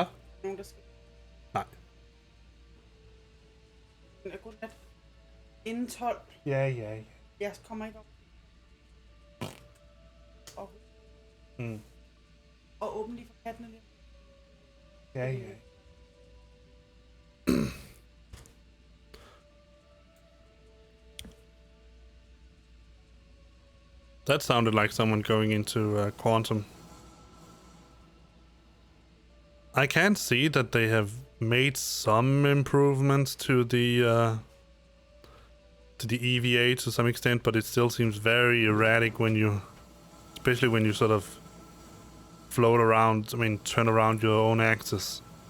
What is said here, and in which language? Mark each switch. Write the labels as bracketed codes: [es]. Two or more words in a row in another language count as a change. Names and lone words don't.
[da] Nogen, der skal... Nej. Godnat. Inden 12. Ja. Jeg kommer ikke op. Og åbne lige for kattene lidt. Ja. [en] That sounded like someone going into quantum. I can see that they have made some improvements to the EVA to some extent, but it still seems very erratic when you, especially when you sort of float around, turn around your own axis.